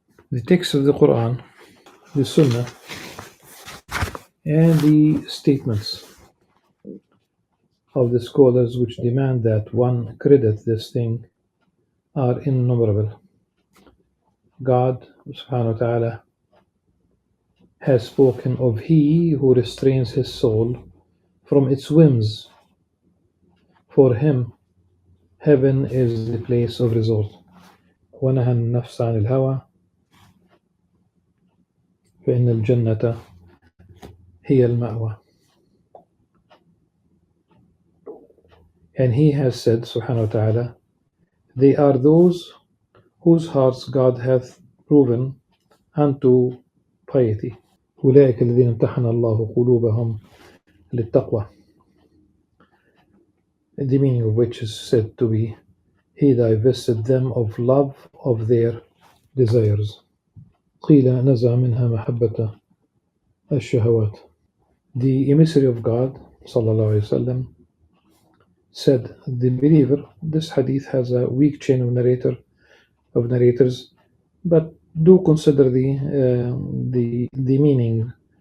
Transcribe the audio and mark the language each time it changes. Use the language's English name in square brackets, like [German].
[English] the text of the Quran, the Sunnah, and the statements of the scholars which demand that one credit this thing are innumerable. God subhanahu wa ta'ala has spoken of he who restrains his soul from its whims. For him, heaven is the place of resort. [Arabic] ونهى النفس عن الهوى فإن الجنة هي المأوى. [English] And he has said, subhanahu wa ta'ala, they are those whose hearts God hath proven unto piety. [Arabic] أولئك الذين امتحن الله قلوبهم للتقوى. [English] The meaning of which is said to be, he divested them of love of their desires. [Arabic] قيل نزع منها محبة الشهوات. [English] The emissary of God sallallahu alaihi wasallam said, the believer, this hadith has a weak chain of narrators, but do consider the meaning.